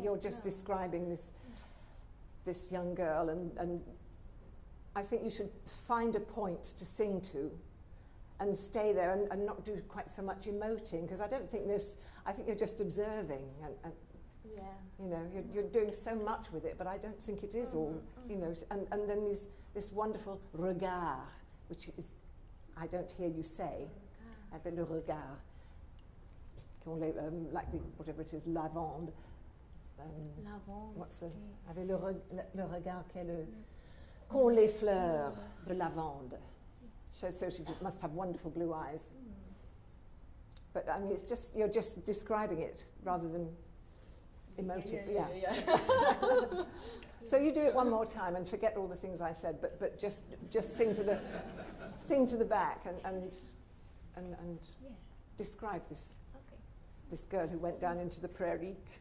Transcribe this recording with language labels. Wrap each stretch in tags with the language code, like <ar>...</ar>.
<en>You're just describing this young girl, and I think you should find a point to sing to and stay there and not do quite so much emoting, because I don't think I think you're just observing, and you know, you're doing so much with it, but I don't think it is all, you know, and then this wonderful regard, which is, I don't hear you say,</en> <fr>avec le regard,</fr> <en>like whatever it is, lavande.</en> <fr>Lavande.</fr> <en>What's the,</en> <fr>avec le regard qu'ont les fleurs de lavande.</fr> <en>So she must have wonderful blue eyes. But I mean, it's just, you're just describing it rather than emoting. Yeah. So you do it one more time and forget all the things I said, but just sing to the back and describe this girl who went down into the prairie.</en>